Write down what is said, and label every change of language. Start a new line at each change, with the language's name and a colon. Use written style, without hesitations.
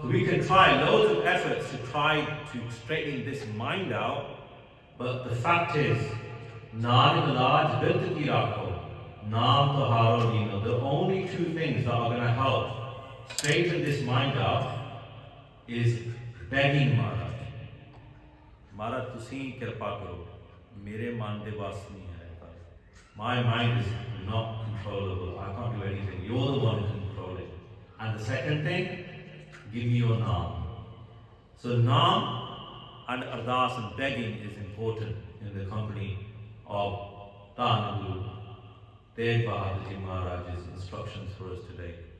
English: So we can try loads of efforts to try to straighten this mind out, but the fact is,
Punjabi: Nanak laj birth ki rakho naam tukharo lino.
English: The only two things that are going to help straighten this mind out is begging Maharaj.
Punjabi: Maharaj, तुसी कृपा करो, मेरे मन दे वास नहीं है.
English: My mind is not controllable. I can't do anything. You're the one who can control it. And the second thing, give me your naam. So naam and ardas and begging is important in the company of Dhan Guru Tegh Bahadur Ji Maharaj's instructions for us today.